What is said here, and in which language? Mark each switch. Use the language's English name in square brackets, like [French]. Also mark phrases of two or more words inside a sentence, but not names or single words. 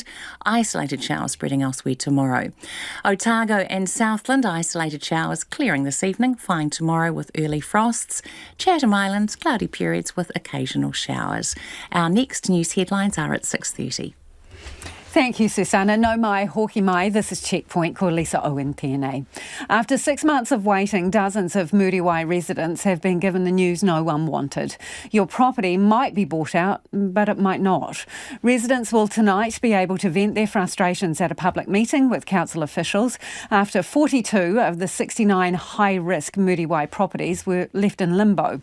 [English] Isolated showers spreading elsewhere tomorrow. Otago and Southland, isolated showers clearing this evening. Fine tomorrow with early frosts. Chatham Islands, cloudy periods with occasional showers. Our next news headlines are at 6:30. Thank you, Susanna. [Māori] No mai, hoki mai. [English] This is Checkpoint. [Māori] Ko Lisa Owen tēnei. [English] After 6 months of waiting, dozens of Muriwai residents have been given the news no one wanted. Your property might be bought out, but it might not. Residents will tonight be able to vent their frustrations at a public meeting with council officials after 42 of the 69 high-risk Muriwai properties were left in limbo.